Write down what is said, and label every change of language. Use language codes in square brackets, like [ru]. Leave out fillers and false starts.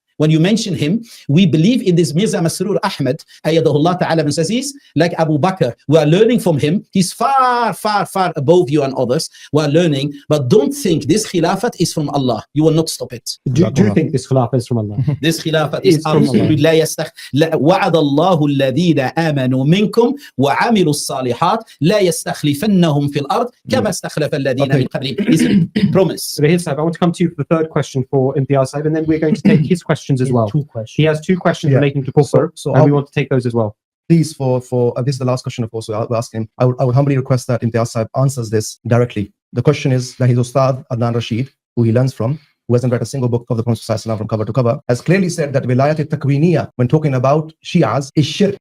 [en] When you mention him, we believe in this Mirza Masroor Ahmed, Ayyadahullah Ta'ala bin Aziz, like Abu Bakr. We are learning from him. He's far, far, far above you and others. We are learning, but don't think this Khilafat is from Allah. You will not stop it. Do you think this Khilafat is from Allah? This Khilafat is from Allah. [ar] وعد الله الذين آمنوا منكم وعملوا الصالحات لا يستخلفنهم في الأرض كما استخلف الذين من قبلهم. [en] It's a promise. Rahil Sahib, I want to come to you for the third question for Imtiaz Sahib, and then we're going to take his questions as well. He has two questions relating to kufr, and we want to take those as well. Please, for this is the last question, of course, so I'll ask him. I would humbly request that Imtiaz Sahib answers this directly. The question is that his Ustad Adnan Rashid, who he learns from, who hasn't read a single book of the Prophet ﷺ from cover to cover, has clearly said that Wilayat al-Takwiniya, when talking about Shi'as, is shirk.